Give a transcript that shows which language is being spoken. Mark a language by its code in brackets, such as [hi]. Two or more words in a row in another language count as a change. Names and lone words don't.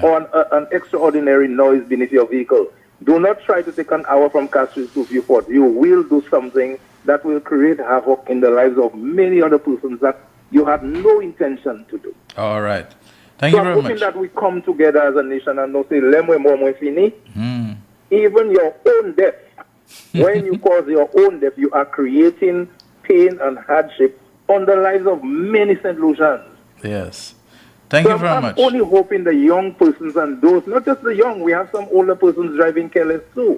[en] Or an extraordinary noise beneath your vehicle. Do not try to take an hour from Castries to Viewport. You will do something that will create havoc in the lives of many other persons that you had no intention to do. All right. Thank you very I'm hoping much. that we come together as a nation and not say, [acf] "Lemwe mo mo fini." [en] Even your own death, when you cause your own death, you are creating pain and hardship on the lives of many St. Lucians. Yes. Thank you very much. I'm only hoping the young persons and those, not just the young, we have some older persons driving careless too.